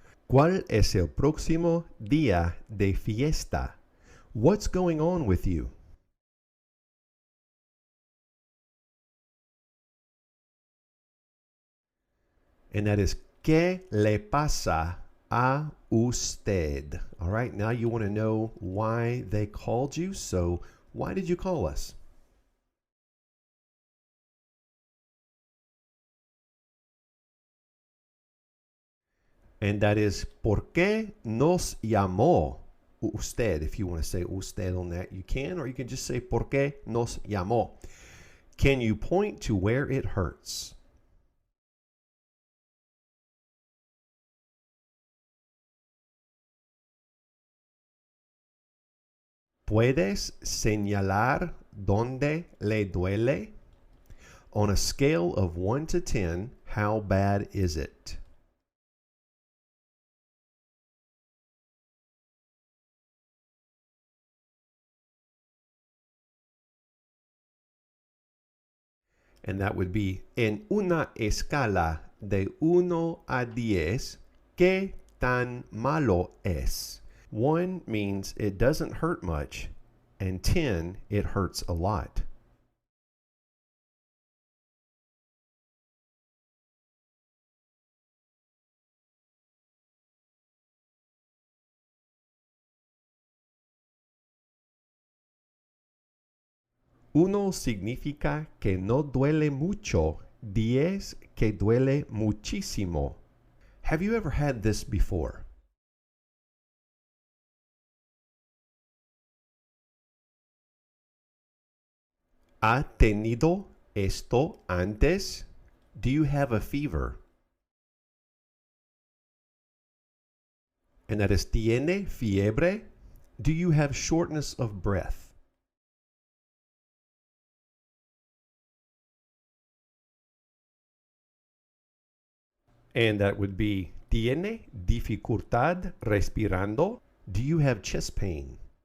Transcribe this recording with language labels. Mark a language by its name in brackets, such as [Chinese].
[Spanish] ¿Cuál es el próximo día de fiesta? [English] What's going on with you? And that is [Spanish] ¿qué le pasa a usted? [English] All right, now you want to know why they called you. So why did you call us? And that is, [Spanish] ¿por qué nos llamó usted? [English] If you want to say usted on that, you can, or you can just say, [Spanish] ¿por qué nos llamó? [English] Can you point to where it hurts? [Spanish] ¿Puedes señalar dónde le duele? [English] On a scale of 1 to 10, how bad is it? And that would be, [Spanish] en una escala de 1 a 10, ¿qué tan malo es? [English] 1 means it doesn't hurt much, and 10, it hurts a lot. [Spanish] Uno significa que no duele mucho, 10 que duele muchísimo. [English] Have you ever had this before? [Spanish] ¿Ha tenido esto antes? [English] Do you have a fever? And that is, [Spanish] ¿tiene fiebre? [English] Do you have shortness of breath? And that would be, [Spanish] ¿tiene dificultad respirando? [English] Do you have chest pain?